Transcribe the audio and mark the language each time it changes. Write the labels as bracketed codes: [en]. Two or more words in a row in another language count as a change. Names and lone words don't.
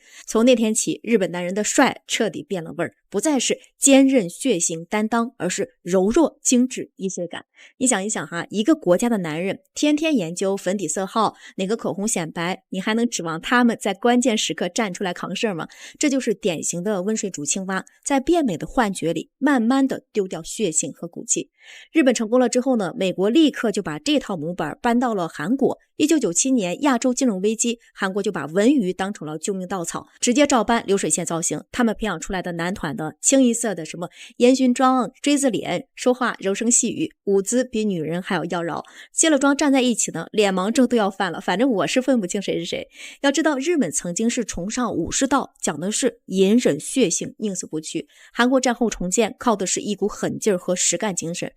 [zh] 從那天起，日本男人的帥徹底變了味兒，不再是堅韌血性擔當，而是柔弱精緻醫學感。你想一想哈，一個國家的男人天天研究粉底色號，哪個口紅顯白，你還能指望他們在關鍵時刻站出來扛事兒嗎？這就是典型的溫水煮青蛙，在變美的幻覺裡慢慢的丟掉血性和骨氣。日本成功了之後呢，美國立刻就把这套模板搬到了韓國。1997年亞洲金融危机，韓國就把文娛當成了救命稻草，直接照搬流水線造型。他們培養出来的男团的清一色的什麼煙燻妝、錐子臉，說話柔聲細語，舞姿比女人還要妖嬈。卸了妝站在一起呢，臉盲症都要犯了，反正我是分不清誰是誰。要知道日本曾經是崇尚武士道，講的是隱忍血性，寧死不屈。韓國戰後重建靠的是一股狠勁兒和實幹精神。